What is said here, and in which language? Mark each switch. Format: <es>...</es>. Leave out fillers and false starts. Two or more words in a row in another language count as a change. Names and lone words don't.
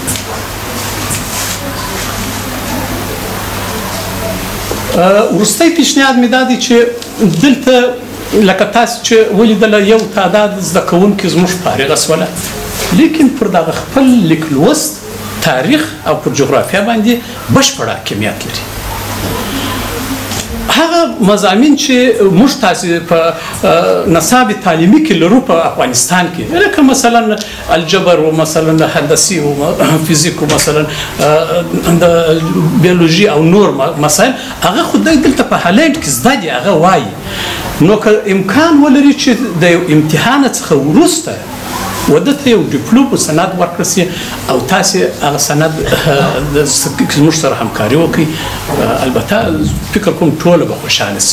<ps>وروستی پیشنهاد مې دا دی چې دلته لکه تاسو چې ولیدله یو تعداد زده کوونکي زموږ فارغه شوله، لیکن پر دغه خپل لیک لوست، تاریخ او پر جغرافیه باندې بشپړ حاکمیت لري. هغه مضامین چې موږ تاسې په نصاب تعلیمي کې لرو په افغانستان کې، لکه مثلا الجبر و مثلا هندسي و فزیک و مثلا د بیولوژي او نور مسایل، هغه خو دلته په هالند کې زده دي، هغه وایي. نو که امکان ولري چې د یو امتحان څخه وروسته وده ته یو ډیپلوم سند ورکړل شي او تاسې هغه سند زموږ سره همکاري وکړئ، البته فکر کوم ټوله به خوشحاله شي.</ps>